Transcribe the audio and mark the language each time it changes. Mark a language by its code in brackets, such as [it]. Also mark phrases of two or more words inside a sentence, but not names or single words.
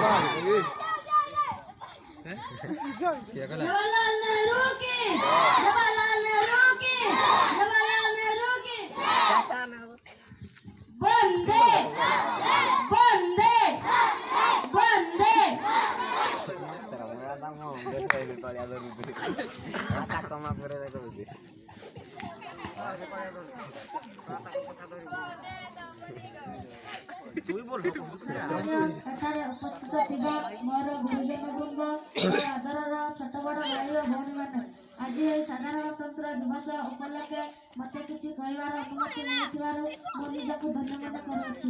[hi] क्या कला जवाहरलाल नेहरू की जवाहरलाल नेहरू की जवाहरलाल नेहरू की वंदे वंदे वंदे [or] ଏଠାରେ ଉପସ୍ଥିତ ଥିବା ମୋର ଗୁରୁଜନ ବୃନ୍ଦ ଓ ଆଦରର ଛୋଟ ବଡ଼ ଭାଇ ଓ ଭଉଣୀମାନେ ଆଜି ଏହି ସାଧାରଣତନ୍ତ୍ର ଦିବସ ଉପଲକ୍ଷେ ମୋତେ କିଛି କହିବାର ଅନୁମତି ମିଳିଥିବାରୁ ମୁଁ ନିଜକୁ ଧନ୍ୟ ମନେ କରୁଅଛି।